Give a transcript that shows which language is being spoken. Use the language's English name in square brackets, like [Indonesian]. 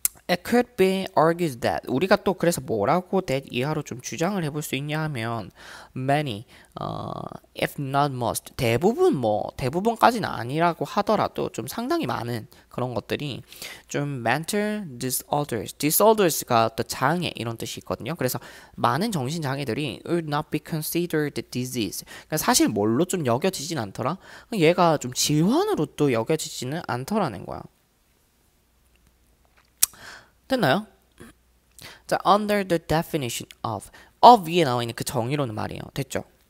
[English] It could be argued that [Korean] 우리가 또 그래서 뭐라고 that 이하로 좀 주장을 해볼 수 있냐 하면 [English] many, if not most [Korean] 대부분 뭐 대부분까지는 아니라고 하더라도 좀 상당히 많은 그런 것들이 좀 mental disorders가 어떤 장애 이런 뜻이 있거든요. 그래서 많은 정신 장애들이 [English] would not be considered disease. [Korean] 그러니까 사실 뭘로 좀 여겨지진 않더라. 얘가 좀 질환으로 또 여겨지지는 않더라는 거야. 됐나요? 자, [English] under the definition of [Korean] 위에 나와 있는 그 정의로는 말이에요. 됐죠?